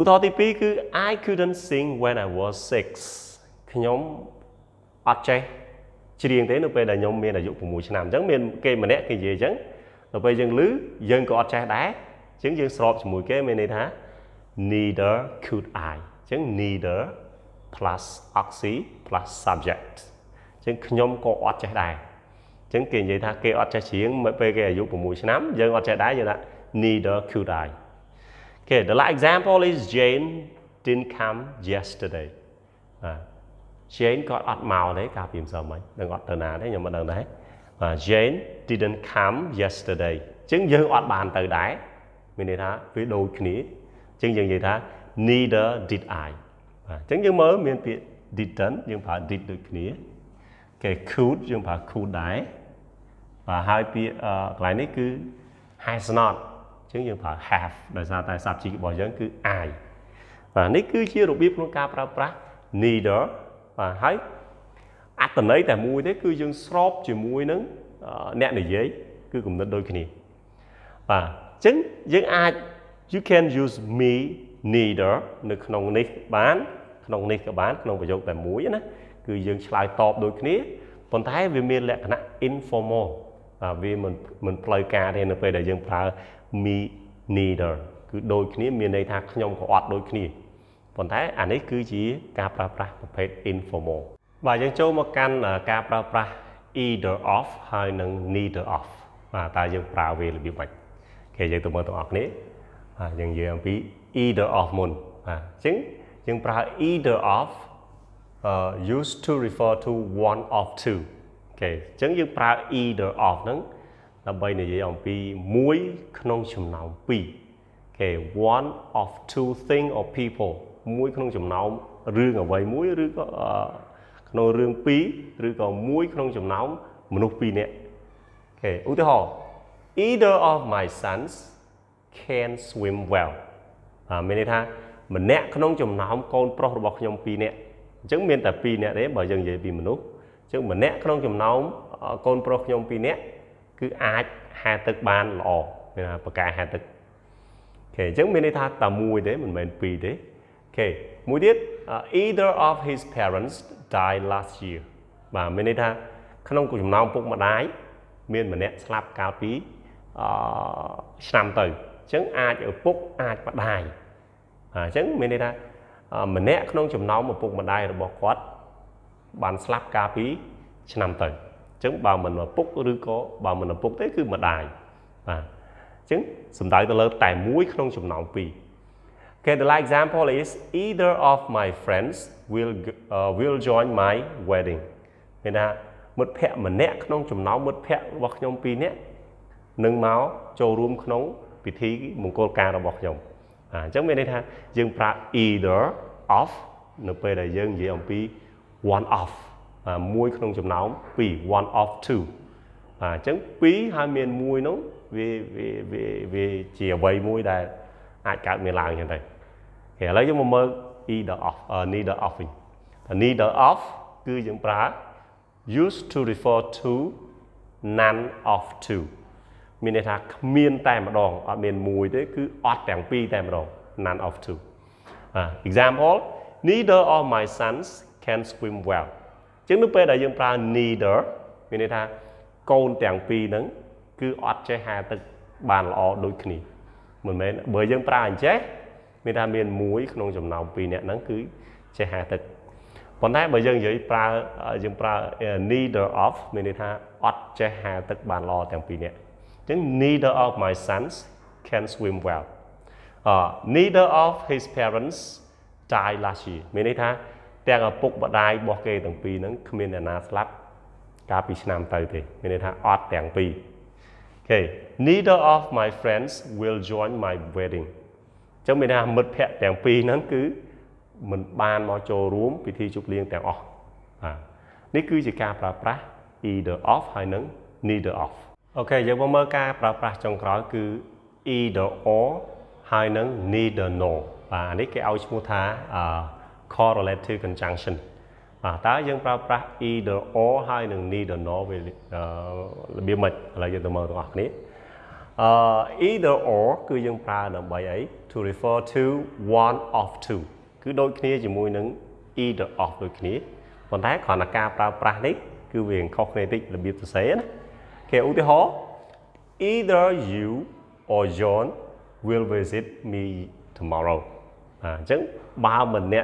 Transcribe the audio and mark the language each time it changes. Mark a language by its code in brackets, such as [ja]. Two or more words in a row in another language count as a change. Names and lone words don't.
[km] ទាហរណ៍ទី2គឺ [en] I couldn't sing when I was 6 [km] ខ្ញុំអត់ចេះច្រៀងទេនៅពេលដែលខ្ញុំមានអាយុ6 ឆ្នាំអញ្ចឹងមានគេម្នាក់គេនិយាយអញ្ចឹងដល់ពេលយើងឮយើងក៏អត់ចេះដែរអញ្ចឹងយើងស្របជាមួយគេមានន័យថា [en] neither could I [km] អញ្ចឹង [en] neither plus oxy plus subject [km] អញ្ចឹងខ្ញុំក៏អត់ចេះដែរអញ្ចឹងគេនិយាយថាគេអត់ចេះច្រៀងពេលគេអាយុ6ឆ្នាំយើងអត់ចេះដែរយើងថា [en] neither could I Okay the last example is Jane didn't come yesterday [km] Jane គាត់អត់មកទេកាលពីម្សិលមិញនឹងអត់ទៅណាទេខ្ញុំមិនដឹងដែរ [en] Jane didn't come yesterday [km] អញ្ចឹងយើងអត់បានទៅដែរមានន័យថាវាដូចគ្នាអញ្ចឹងយើងនិយាយថា [en] neither did I [km] អញ្ចឹងយើងមើលមានពាក្យ didn't យើងប្រើ did ដូចគ្នា គេ could យើងប្រើ could ដែរបាទហើយពាក្យកន្លែងនេះគឺ [en] has not [km] អញ្ចឹងយើងប្រើ have ដោយសារតែ subject របស់យើងគឺ I បាទនេះគឺជារបៀបក្នុងការប្រើប្រាស់ neither បាទហើយអត្ថន័យតែ មួយទេគឺយើងស្របជាមួយនឹងអ្នកនិយាយគឺគំនិតដូចគ្នាបាទអញ្ចឹងយើងអាច [en] you can use me neither [km] នៅក្នុងនេះបានក្នុងនេះក៏បានក្នុងប្រយោគតែ មួយណាគឺយើងឆ្លើយតបដូចគ្នាប៉ុន្តែវាមានលក្ខណៈ informal វាមិនផ្លូវការទេនៅពេលដែលយើងប្រើ [en] me neither [km] គឺដូចគ្នាមានន័យថាខ្ញុំក៏អត់ដូចគ្នាប៉ុន្តែអានេះគឺជាការប្រើប្រាស់ប្រភេទ informal បាទយើងចូលមកកាន់ការប្រើប្រាស់ [en] either of [km] ហើយនិង [en] neither of [km] បាទតើយើងប្រើវារបៀបម៉េចគេយើងទៅមើលទាំងអស់គ្នាយើងនិយាយអំពី [en] either of [km] មុនបាទអញ្ចឹងយើងប្រើ [en] either of used to refer to one of two [km] អូខេអញ្ចឹងយើងប្រើ [en] either of [km] ហ្នឹងដើម្បីនិយាយអំពីមួយក្នុងចំណោមពីរអូខេ [en] one of two thing or people [km] មួយក្នុងចំណោមរឿងអ្វីមួយឬក៏ក្នុងរឿងពីរឬក៏មួយក្នុងចំណោមមនុស្ស ពីរនាក់អូខេឧទាហរណ៍ [en] either of my sons can swim well [km] មានន័យថាម្នាក់ក្នុងចំណោមកូនប្រុសរបស់ខ្ញុំពីរនាក់អញ្ចឹងមានតែពីរនាក់ទេបើយើងនិយាយពីមនុស្សអញ្ចឹងម្នាក់ ក្នុងចំណោមកូនប្រុសខ្ញុំពីរនាក់គឺអាចហែលទឹកបានល្អមានថាបកកែហែលទឹកអូខេអញ្ចឹងមានន័យថាតែមួយទេមិនមែ នពីរទេអូខេមួយទៀត [en] either of his parents died last year [km] បាទមានន័យថាក្នុងចំណោមពុកម្ដា យមានម្នាក់ស្លាប់កាលពីឆ្នាំទៅអញ្ចឹងអាចឪពុកអាចម្ដាយអញ្ចឹងមានន័យថាម្នាក់ក្នុងចំណោមឪពុកម្ដាយរបស់គាត់បានស្លាប់កាលពីឆ្នាំទៅអញ្ចឹងបើមិនឪពុកឬក៏បើមិនឪពុកទេគឺម្ដាយបាទអញ្ចឹងសំដៅទៅលើតែមួយក្នុងចំណោមពីរ [en] Okay, the last example is either of my friends will join my wedding [km] មានថាមិត្តភ័ក្តិម្នាក់ក្នុងចំណោមមិត្តភ័ក្តិរបស់ខ្ញុំពីរនាក់នឹងមកចូលរួមក្នុងពិធីមង្គលការរបស់ខ្ញុំអញ្ចឹងមានន័យថាយើងប្រើ [en] either of [km] នៅពេលដែលយើងនិយាយអំពី one of មួយក្នុងចំណោមពីរ [en] one of two [km] អញ្ចឹងពីរហើយមានមួយនោះវាជាអ្វីមួយដែលអាចកើតមានឡើងអញ្ចឹងទៅឥឡូវយើងមកមើល [en] either of neither of [km] វិញ [en] neither of [km] គឺយើងប្រើ [en] used to refer to none of two [km] មានន័យថាគ្មានតែម្ដងអត់មានមួយទេគឺអត់ទាំង ពីរតែម្ដង [en] none of two example neither of my sons can swim well [km] អញ្ចឹងនៅពេលដែលយើងប្រើ neither មានន័យថាកូនទាំងពីរហ្នឹងគឺអត់ចេះហែលទឹកបានល្អដូចគ្នាមិនមែនបើយើងប្រើអញ្ចេះមានថាមានមួយក្នុងចំណោមពីរនាក់ហ្នឹងគឺចេះហែលទឹកប៉ុន្តែបើយើងនិយាយយើងប្រើ [en] neither of [km] មានន័យថាអត់ចេះហែលទឹកបានល្អទាំងពីរនាក់អញ្ចឹង [en] neither of my sons can swim well neither of his parents died last year [km] មានន័យថាទាំងឪពុកម្ដាយរបស់គេទាំងពីរហ្នឹងគ្មានអ្នកណាស្លាប់ កាលពីឆ្នាំទៅទេមានន័យថាអត់ទាំងពីរ [en] Okay neither of my friends will join my wedding [km] អញ្ចឹងមានថាមិត្តភ័ក្តិទាំងពីរហ្នឹងគឺមិនបានមកចូលរួមពិធីជប់លៀងទាំងអស់នេះគឺជាការប្រើប្រាស់ [en] either of [km] ហើយនិង [en] neither of [km] អូខេយើងមកមើលការប្រើប្រាស់ចុងក្រោយគឺ [en] either or [km] ហើយនិង [en] neither nor [km] បាទនេះគេឲ្យឈ្មោះថា [en] correlative conjunction [km] តើយើងប្រើប្រាស់ [en] either or [km] ហើយនិង [en] neither nor [km] វារបៀបម៉េចឥឡូវយើងទៅមើលទាំងអស់គ្នា [en] either or [km] គឺយើងប្រើដើម្បីអី [en] to refer to one of two [km] គឺដូចគ្នាជាមួយនឹង [en] either of [km] ដូចគ្នាប៉ុន្តែ គ្រាន់តែការប្រើប្រាស់នេះគឺវាខុសគ្នាតិចរបៀបសរសេរណាគេឧទាហរណ៍ [en] either you or John will visit me tomorrow [km] អញ្ចឹងបើមិនអ្នក